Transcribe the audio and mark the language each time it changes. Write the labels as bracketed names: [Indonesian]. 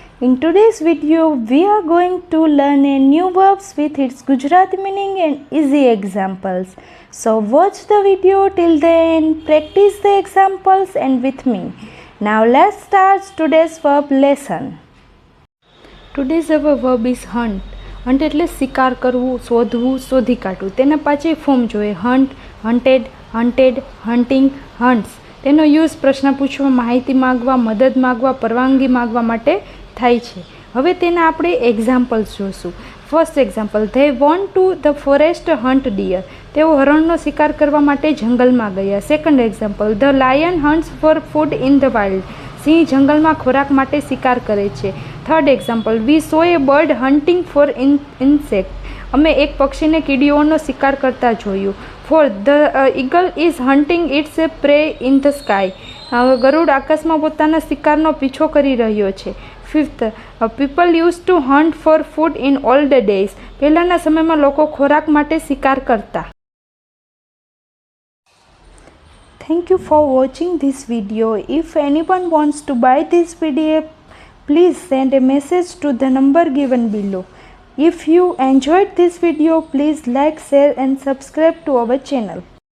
[English] In today's video, we are going to learn a new verbs with its Gujarati meaning and easy examples. So watch the video till the end, practice the examples and with me. Now let's start today's verb lesson. Today's our verb is hunt. [Gujarati] Hunt એટલે શિકાર કરવું, શોધવું, શોધી કાઢવું. તેના પાછળ form જોઈએ hunt, હન્ટેડ, હન્ટેડ, hunting, હન્ટ્સ. તેનો યુઝ પ્રશ્ન પૂછવા, માહિતી માગવા, મદદ માગવા, પરવાનગી માગવા માટે થાય છે. હવે તેના આપણે એક્ઝામ્પલ્સ જોઈશું. First example, [English] They went to the forest hunt deer. [Gujarati] તેઓ હરણનો શિકાર કરવા માટે જંગલમાં ગયા. Second example, [English] The lion hunts for food in the wild. [Gujarati] સિંહ જંગલમાં ખોરાક માટે શિકાર કરે છે. થર્ડ એક્ઝામ્પલ, [English] We saw a bird hunting for insect. [Gujarati] અમે એક પક્ષીને કીડીઓનો શિકાર કરતા જોયું. Fourth, [English] The eagle is hunting its a prey in the sky. [Gujarati] ગરુડ આકાશમાં પોતાના શિકારનો પીછો કરી રહ્યો છે. Fifth, [English] People use to hunt for food in old days. [Gujarati] પહેલાંના સમયમાં લોકો ખોરાક માટે શિકાર કરતા. [English] Thank you for watching this video. If anyone wants to buy this PDF, please send a message to the number given below. If you enjoyed this video, please like, share and subscribe to our channel.